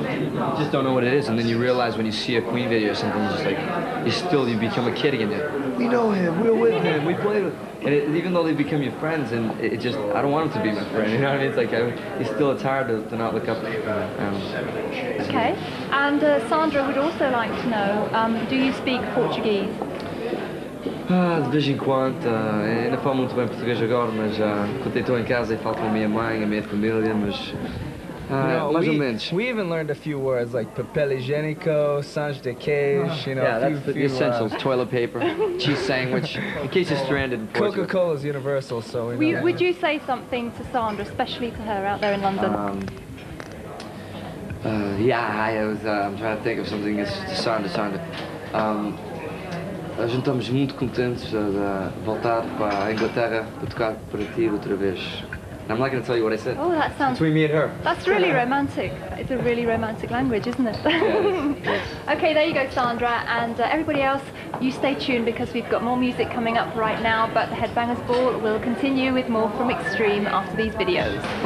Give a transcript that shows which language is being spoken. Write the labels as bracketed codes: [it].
[en] you just don't know what it is, and then you realize when you see a Queen video or something, you're just like, you become a kid again. We know him, we're with him, we play with him. And even though they become your friends, and it just, I don't want him to be my friend, you know what I mean? It's like, it's hard to not look up to him. Okay, and Sandra would also like to know, do you speak Portuguese? [pt] De vez em quando, ainda falo muito bem português agora, mas quando estou em casa e falo com a minha mãe, a minha família, mas mais ou menos. [en] We even learned a few words like [pt] papel higiénico, sange de queijo, [en] you know. Yeah, that's the essentials, toilet paper, cheese sandwich, in case you're stranded in Portugal. Coca-Cola is universal, so we know. Would you say something to Sandra, especially to her out there in London? I'm trying to think of something to Sandra. [pt] A gente estamos muito contentes de voltar para a Inglaterra para tocar para ti outra vez. [en] And I'm not going to tell you what I said. Oh, that sounds... Between me and her. That's really romantic. It's a really romantic language, isn't it? Yes. Okay, there you go, Sandra. And everybody else, you stay tuned because we've got more music coming up right now, but the Headbangers Ball will continue with more from Extreme after these videos.